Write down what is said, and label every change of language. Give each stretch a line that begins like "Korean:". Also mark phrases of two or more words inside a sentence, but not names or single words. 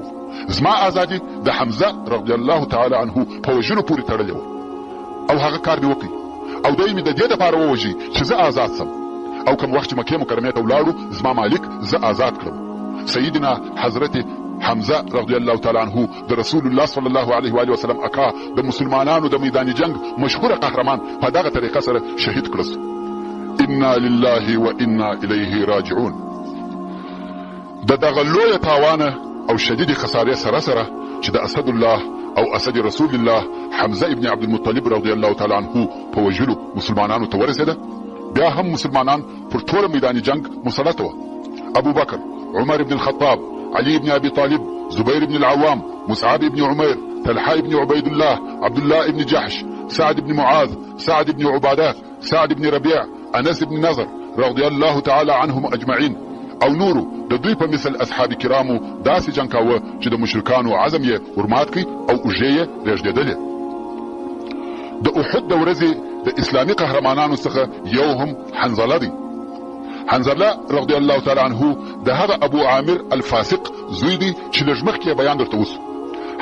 Pashto: زما ازادي د حمزه
Arabic: رضی الله تعالی عنه
Pashto: په وژلو پورې تړلې وه او هغه کار مې وکړي او دی مې د دې دپاره ووژي چې زه آزاد سم. او کوم وخت چې مکې مکرمې ته ولاړو زما مالک زه آزاد کړم. سیدنا حضرت حمزه
Arabic: رضی الله تعالی عنه
Pashto: د رسول الله
Arabic: صلی الله علیه و آله وسلم
Pashto: اکا د مسلمانانو د میدان جنگ مشهور قهرمان په دغه طریقه سره شهید کړل.
Arabic: انا لله و انا الیه راجعون.
Pashto: د دغه لویه تاوانه او شدید خسارې سره سره چې د
Arabic: اسد الله
Pashto: او
Arabic: اسد رسول الله
Pashto: حمزه ابن عبدالمطلب
Arabic: رضی الله تعالی عنه
Pashto: په وژلو مسلمانانو ته ورسېده، بیا هم مسلمانان پر ټوله میدان جنگ مسلط وه. ابو بکر، عمر ابن الخطاب، علي بن ابي طالب، زبير بن العوام، مصعب بن عمير، طلحه بن عبيد الله، عبد الله بن جحش، سعد بن معاذ، سعد بن عباده، سعد بن ربيع، انس بن نضر
Arabic: رضي الله تعالى عنهم اجمعين
Pashto: او نورو د دوی په مثل اصحاب کرامو داسې جنګ کاوه چې د مشرکانو عزم یې ورمات کړي او اوږې یې رېږدېدلې. د احد د ورځې د اسلامي قهرمانانو څخه یو هم حنظله دی. حنظله
Arabic: رضی الله تعالی عنه
Pashto: د هغه ابو عامر الفاسق زوی دی چې لږ مخکې بیان درته وسو.